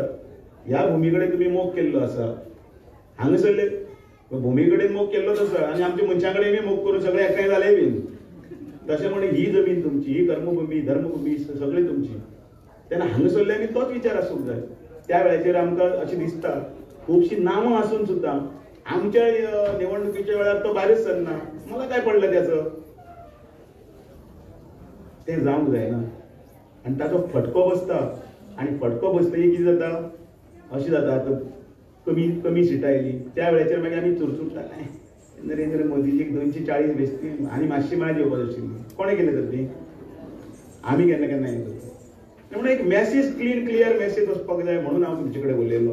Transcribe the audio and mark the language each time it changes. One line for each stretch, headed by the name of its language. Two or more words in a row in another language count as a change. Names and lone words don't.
Konkani: ह्या भुमी कडेन तुमी मोग केल्लो आसा, हांगासरले भुमी कडेन मोग केल्लोच आसा आणि आमच्या मनशां कडेनूय मोग करून सगळे एकठांय जाले बीन. तशें म्हणून ही जमीन तुमची, ही कर्मभूमी धर्मभूमी सगळी तुमची. तेन्ना हांगासरल्यांनी तोच विचार आसूंक जाय. त्या वेळाचेर आमकां अशें दिसता खुबशीं नांवां आसून सुद्दां आमच्या निवडणुकीच्या वेळार तो भायरच सरना.
Marathi: मला काय पडलं त्याचं?
Konkani: ते जावंक जायना. आणि ताचो फटको बसता. आणि फटको बसतकीर कितें जाता, अशें जाता आतां कमी सिटां येयली त्या वेळाचेर मागीर आमी चुरचुरताले, नरेंद्र मोदीजीक 240 बेश्टी आनी मातशी मात येवपाक आशिल्ली. कोणें केलें तर ती? आमी केन्ना केन्ना हें करता. म्हणून एक मेसेज
English: clear message
Konkani: वचपाक जाय म्हणून हांव तुमचे कडेन उलयलो.